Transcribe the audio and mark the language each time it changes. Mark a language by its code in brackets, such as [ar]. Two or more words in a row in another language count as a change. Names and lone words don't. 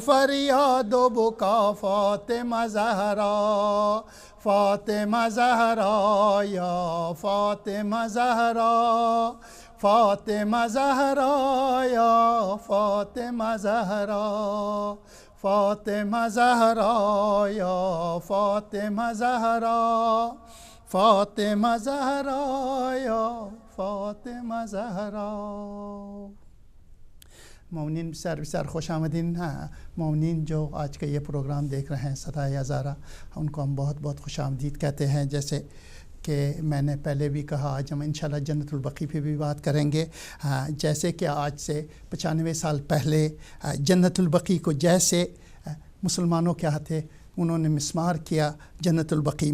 [fa] فریاد و بکا فاطمه زهرا فاطمه زهرا یا فاطمه زهرا فاطمه زهرا یا فاطمه زهرا فاطمه زهرا یا فاطمه زهرا فاطمه زهرا یا فاطمه زهرا. مومنین بسیار بسیار خوش آمدین. [ur] مومنین جو آج کا یہ پروگرام دیکھ رہے ہیں صدائے ہزارہ ان کو ہم بہت بہت خوش آمدید کہتے ہیں. جیسے کہ میں نے پہلے بھی کہا آج ہم انشاءاللہ جنت البقیع پہ بھی بات کریں گے. جیسے کہ آج سے 95 سال پہلے جنت البقیع کو جیسے مسلمانوں کے ہاتھے انہوں نے مسمار کیا جنت البقیع